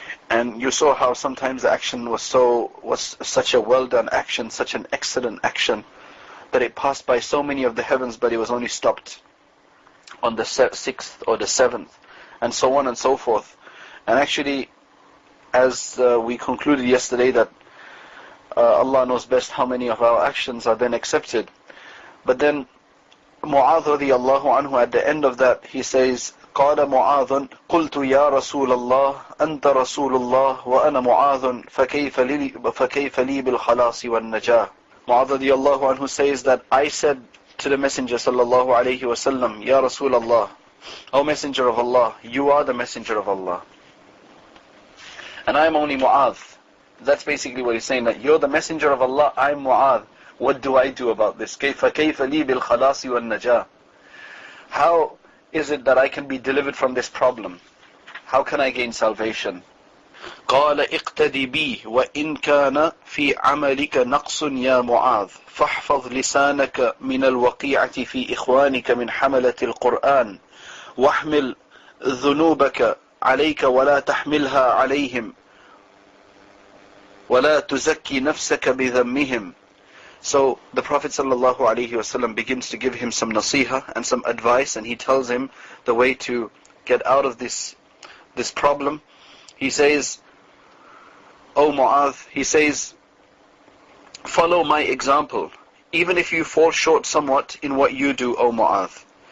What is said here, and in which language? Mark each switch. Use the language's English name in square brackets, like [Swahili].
[English] And you saw how sometimes the action was such a well done action, such an excellent action, that it passed by so many of the heavens, but it was only stopped on the 6th or the 7th, and so on and so forth. And actually, as we concluded yesterday, that Allah knows best how many of our actions are then accepted. But then Mu'adh radiyallahu anhu, at the end of that, he says, [Arabic] قال معاذ قلت يا رسول الله أنت رسول الله وأنا معاذ فكيف لي بالخلاص والنجاة. [English] Mu'adh radiyallahu anhu says that I said to the Messenger sallallahu alayhi wasallam, Ya Rasul Allah, O Messenger of Allah, you are the Messenger of Allah, and I am only Mu'adh. That's basically what he's saying, that you're the Messenger of Allah, I'm Mu'adh. What do I do about this? [Arabic] كيف لي بالخلاص والنجاة. [English] How is it that I can be delivered from this problem? How can I gain salvation? [Arabic] قال اقتدي بي وإن كان في عملك نقص يا معاذ فاحفظ لسانك من الوقيعة في إخوانك من حملة القرآن واحمل ذنوبك عليك ولا تحملها عليهم ولا تزكي نفسك بذمهم. [English] So the Prophet ﷺ begins to give him some nasiha and some advice, and he tells him the way to get out of this problem. He says, O Mu'adh, he says, follow my example, even if you fall short somewhat in what you do, O Mu'adh.